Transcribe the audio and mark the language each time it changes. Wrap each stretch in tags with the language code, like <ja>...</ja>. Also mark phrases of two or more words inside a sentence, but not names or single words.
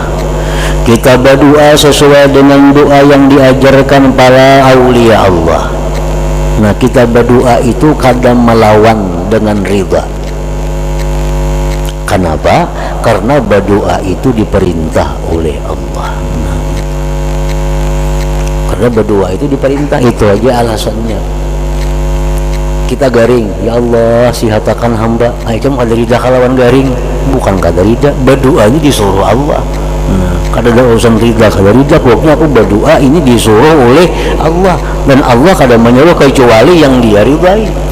<id>Kita berdoa sesuai dengan doa yang diajarkan para aulia Allah. Nah, kita berdoa itu kadang melawan dengan ridha. Kenapa? Karena berdoa itu diperintah oleh Allah. Karena berdoa itu diperintah, itu aja alasannya.</id> <bjn>Kita garing,</bjn> <ar>ya Allah</ar> <bjn>sihatakan hamba. Itu kada rida kalawan garing, bukan kada rida. Berdoa ini disuruh Allah. Nah, kada ada urusan rida kada rida, pokoknya aku berdoa ini disuruh oleh Allah, dan Allah kada menyuruh kecuali yang Dia ridai.</bjn>